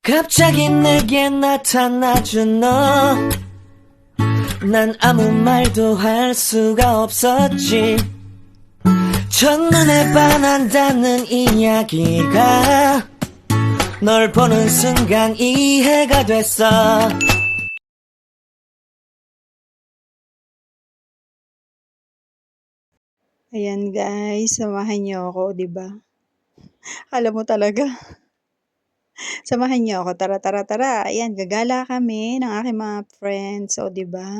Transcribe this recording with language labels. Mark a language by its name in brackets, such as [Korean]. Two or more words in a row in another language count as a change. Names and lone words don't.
[Korean] 갑자기 내게 나타나준 너, 난 아무 말도 할 수가 없었지. 첫눈에 반한다는 이야기가 널 보는 순간 이해가 됐어. [Filipino] Ayan guys, samahan niyo ako, 'di ba? Alam mo talaga. Samahan niyo ako, tara, tara, tara. Ayan, gagala kami ng aking mga friends, o 'di ba?